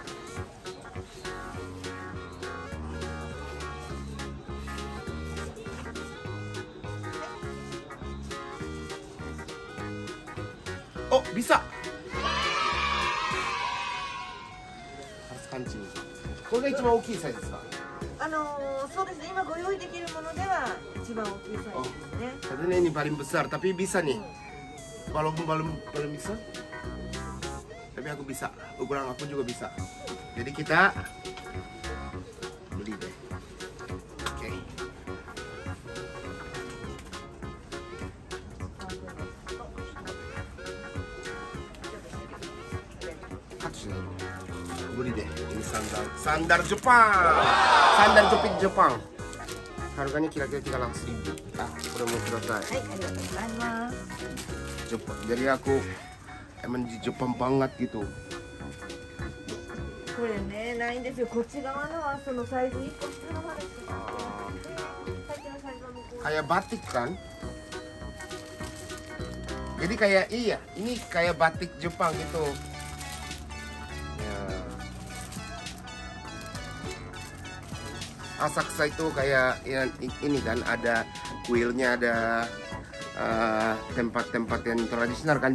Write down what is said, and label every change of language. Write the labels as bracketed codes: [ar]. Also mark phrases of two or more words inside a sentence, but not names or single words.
[id] Oh, bisa. Harus kancing. [ja] これが一番大きいサイズですか？そうですね。今ご用意できるものでは一番大きいサイズですね。 [id] Katanya ini paling besar, tapi bisa nih. Walaupun belum bisa, tapi aku bisa. Ukuran aku juga bisa. Jadi kita beli deh. Oke. Beli deh. Ini sandal Jepang. Sandal jepit Jepang. Harganya kira-kira 300.000. Udah mau selesai. Jepang. Jadi aku emang di Jepang banget gitu. [ja] これね、ないんですよ。こっち側のはそのサイズ1個下の方です。 [id] Kayak batik kan? Jadi kayak iya, ini kayak batik Jepang gitu. Ya. Asakusa itu kayak ya, ini kan ada kuilnya, ada tempat-tempat yang tradisional kan.